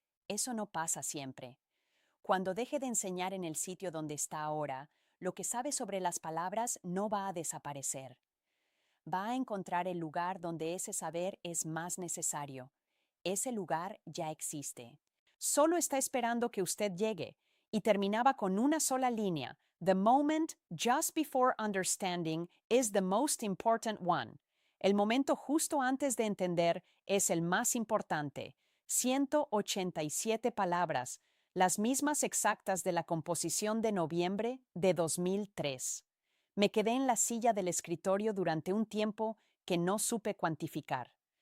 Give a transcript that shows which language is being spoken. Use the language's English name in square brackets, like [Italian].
[Spanish] Eso no pasa siempre. Cuando deje de enseñar en el sitio donde está ahora, lo que sabe sobre las palabras no va a desaparecer. Va a encontrar el lugar donde ese saber es más necesario. Ese lugar ya existe. Solo está esperando que usted llegue, y terminaba con una sola línea. [English] The moment just before understanding is the most important one. [Spanish] El momento justo antes de entender es el más importante. 187 palabras, las mismas exactas de la composición de noviembre de 2003. Me quedé en la silla del escritorio durante un tiempo que no supe cuantificar.